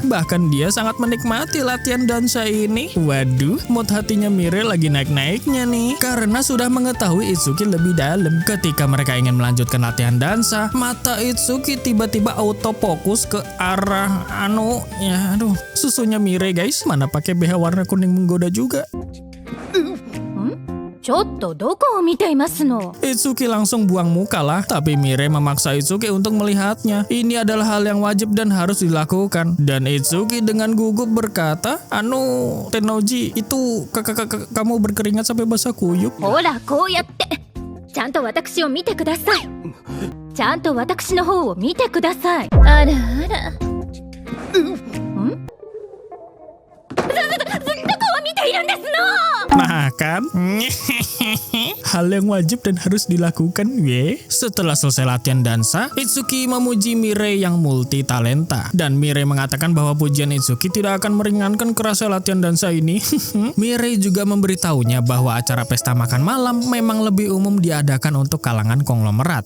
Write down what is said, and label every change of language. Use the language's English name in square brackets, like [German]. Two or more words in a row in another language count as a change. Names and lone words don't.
[Indonesian] Bahkan dia sangat menikmati latihan dansa ini. Waduh, mood hatinya Mirai lagi naik-naiknya nih, karena sudah mengetahui Itsuki lebih dalam. Ketika mereka ingin melanjutkan latihan dansa, mata Itsuki tiba-tiba autofokus ke arah susunya Mirai guys. Mana pakai BH warna kuning menggoda juga. [Japanese] ちょっとどこを見ていますの。 [Indonesian] Itsuki langsung buang muka lah, tapi Mirai memaksa Itsuki untuk melihatnya. Ini adalah hal yang wajib dan harus dilakukan. Dan Itsuki dengan gugup berkata, Tennoji, itu kamu berkeringat sampai basah kuyup. [Japanese] ほら、こうやって。ちゃんと私を見てください。ちゃんと私の方を見てください。あらあら。どこを見ているんですの。 [Indonesian] Nah kan? Hal yang wajib dan harus dilakukan, ye. Setelah selesai latihan dansa, Itsuki memuji Mirai yang multi talenta. Dan Mirai mengatakan bahwa pujian Itsuki tidak akan meringankan kerasa latihan dansa ini. Mirai juga memberitahunya bahwa acara pesta makan malam memang lebih umum diadakan untuk kalangan konglomerat.